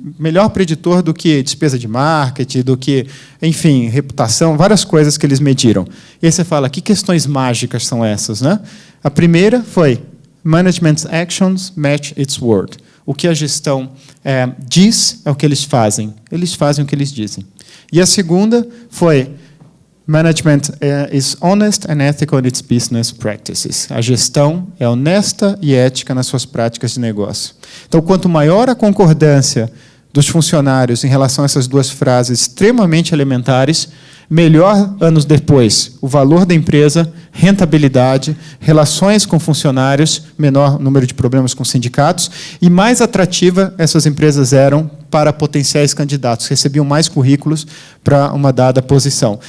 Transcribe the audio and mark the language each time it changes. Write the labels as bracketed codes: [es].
[pt] Melhor preditor do que despesa de marketing, do que, enfim, reputação, várias coisas que eles mediram. E aí você fala, que questões mágicas são essas, né? A primeira foi, [en] Management's actions match its word. [pt] O que a gestão diz é o que eles fazem. Eles fazem o que eles dizem. E a segunda foi, [en] Management is honest and ethical in its business practices. [pt] A gestão é honesta e ética nas suas práticas de negócio. Então, quanto maior a concordância dos funcionários em relação a essas 2 frases extremamente elementares, melhor, anos depois, o valor da empresa, rentabilidade, relações com funcionários, menor número de problemas com sindicatos, e mais atrativa essas empresas eram para potenciais candidatos, recebiam mais currículos para uma dada posição.